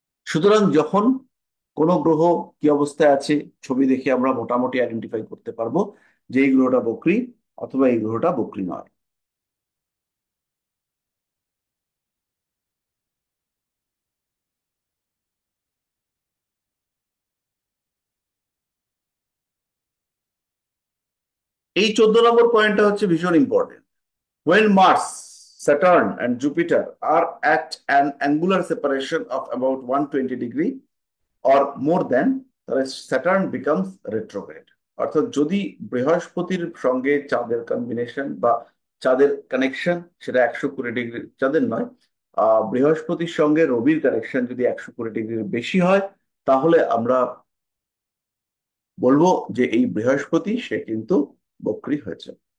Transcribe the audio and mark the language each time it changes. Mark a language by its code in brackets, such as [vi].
[bn] সুতরাং যখন কোনো গ্রহ কি অবস্থায় আছে ছবি দেখে আমরা মোটামুটি আইডেন্টিফাই করতে পারবো যে এই গ্রহটা বকরি অথবা এই গ্রহটা বকরি নয়। এই 14 নম্বর পয়েন্টটা হচ্ছে ভীষণ important. [en] When Mars, Saturn, and Jupiter are at an angular separation of about 120 degree or more than, তাহলে Saturn becomes retrograde. [bn] অর্থাৎ যদি বৃহস্পতির সঙ্গে চাঁদের কম্বিনেশন বা চাঁদের কানেকশন সেটা 120 ডিগ্রি, চাঁদের নয়, বৃহস্পতির সঙ্গে রবির কানেকশন যদি 120 ডিগ্রির বেশি হয়, তাহলে আমরা বলবো যে এই বৃহস্পতি সে কিন্তু বক্রী হয়েছে।